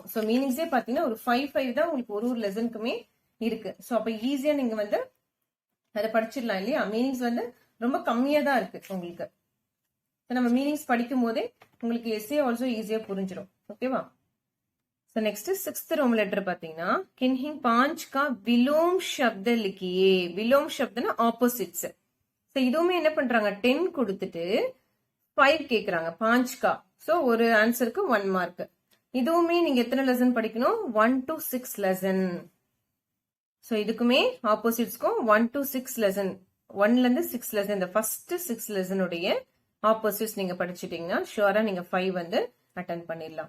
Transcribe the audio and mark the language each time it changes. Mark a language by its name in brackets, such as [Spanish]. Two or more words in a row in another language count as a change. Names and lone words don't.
[English] So meanings [Tamil] பாத்தீங்கன்னா ஒரு 5 தான் உங்களுக்கு ஒரு ஒரு லெசனுக்குமே இருக்கு. ஸோ அப்ப ஈஸியா நீங்க வந்து அதை படிச்சிடலாம் இல்லையா. மீனிங்ஸ் வந்து ரொம்ப கம்மியா தான் இருக்கு உங்களுக்கு. நம்ம மீனிங்ஸ் படிக்கும் போதே உங்களுக்கு [English] SA also easy [Tamil] புரிஞ்சிடும். [Hindi] ஓகேவா? [English] So next 6th Roman letter [Hindi] பாத்தீங்கன்னா किन्हीं 5 का विलोम शब्द लिखिए. विलोम शब्दना opposites. [Tamil] So இதுவுமே என்ன பண்றாங்க? 10 கொடுத்துட்டு 5 கேக்குறாங்க 5 का. So ஒரு ஆன்சருக்கு 1 மார்க். இதுவுமே நீங்க எத்தனை லெசன் படிக்கணும்? [English] 1 to 6 lesson. [Tamil] So இதுக்குமே ஆப்போசிட்ஸ்க்கும் [English] 1 to 6 lesson, [Tamil] 1ல இருந்து 6 லெசன், இந்த [English] first 6 lesson [Tamil] உடைய ஆப்போசிட்ஸ் நீங்க படிச்சிட்டீங்கன்னா ஷுவரா நீங்க 5 வந்து அட்டெண்ட் பண்ணிடலாம்.